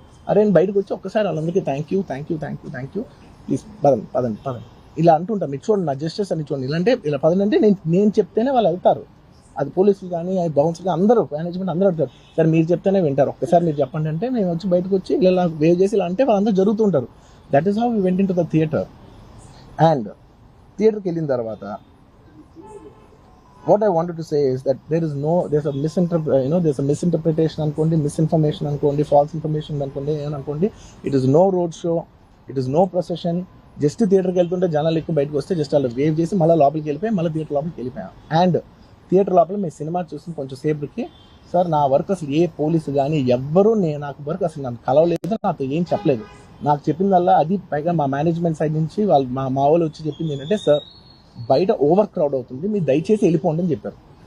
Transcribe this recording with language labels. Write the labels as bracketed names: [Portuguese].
[Telugu] అరే నేను బయటకు వచ్చి ఒక్కసారి వాళ్ళందరికీ థ్యాంక్ యూ ప్లీజ్ పదండి ఇలా అంటుంటా. మీరు చూడండి నా జస్టిస్ అని చూడండి. ఇలాంటే ఇలా పదండి నేను చెప్తేనే వాళ్ళు వెళ్తారు. అది పోలీసులు కానీ బౌన్సర్ కానీ అందరూ, మేనేజ్మెంట్ అందరూ అడుగుతారు, సార్ మీరు చెప్తేనే వింటారు, ఒక్కసారి మీరు చెప్పండి అంటే మేము వచ్చి బయటకు వచ్చి ఇలా వేవ్ చేసి ఇలా అంటే వాళ్ళందరూ జరుగుతుంటారు. [English] That is how we went into the theatre. [Telugu] And థియేటర్కి వెళ్ళిన తర్వాత [English] what I wanted to say is that there's a misinterpretation అనుకోండి, misinformation అనుకోండి, false information [Telugu] అనుకోండి, ఏమనుకోండి. [English] It is no road show, it is no procession. [Telugu] Just థియేటర్కి వెళ్తుంటే జనాలు ఎక్కువ బయటకు వస్తే జస్ట్ అలా వేవ్ చేసి మళ్ళీ లోపలికి వెళ్ళిపోయి మళ్ళీ థియేటర్ లోపలికి వెళ్ళిపోయాం. అండ్ థియేటర్ లోపల మీ సినిమా చూసిన కొంచెం సేపటికి, సార్ నా వర్క్ అసలు ఏ పోలీసు కానీ ఎవ్వరూ నాకు వర్క్ అసలు నన్ను కలవలేదు, నాతో ఏం చెప్పలేదు. నాకు చెప్పిందల్లా అది పైగా మా మేనేజ్మెంట్ సైడ్ నుంచి వాళ్ళు మా వాళ్ళు వచ్చి చెప్పింది ఏంటంటే, సార్ బయట ఓవర్ క్రౌడ్ అవుతుంది, మీరు దయచేసి వెళ్ళిపోండి అని చెప్పారు.